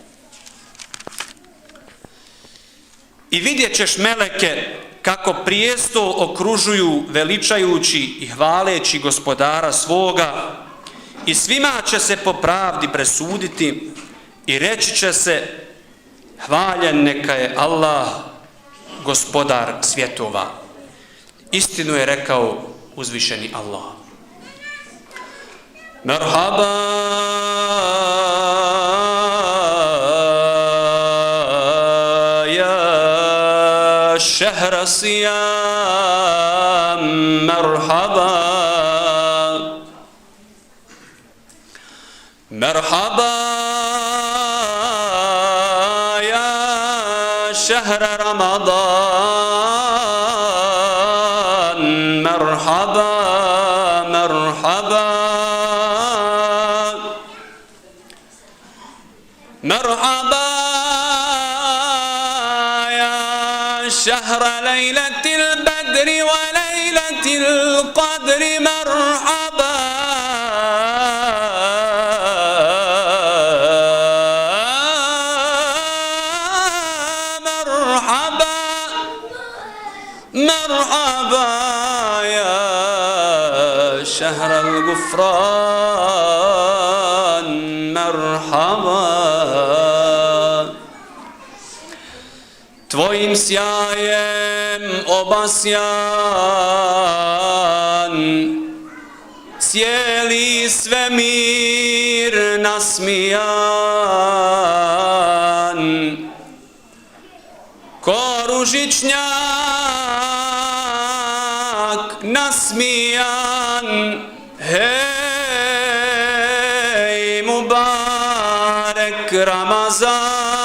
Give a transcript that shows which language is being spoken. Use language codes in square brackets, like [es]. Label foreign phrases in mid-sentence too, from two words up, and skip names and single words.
[bs] I vidjet ćeš meleke kako prijestol okružuju veličajući i hvaleći gospodara svoga, i svima će se po pravdi presuditi i reći će se: hvaljen neka je Allah, gospodar svjetova. Istinu je rekao uzvišeni Allah. [ar] مرحبا يا شهر الصيام، مرحبا مرحبا يا شهر رمضان، مرحبا مرحبا يا شهر ليلة البدر وليلة القدر، مرحبا مرحبا مرحبا يا شهر الغفران، مرحبا. [bs] Tvojim sjajem obasjan, cijeli svemir nasmijan, ko ružičnjak nasmijan, hej mubarek Ramazan.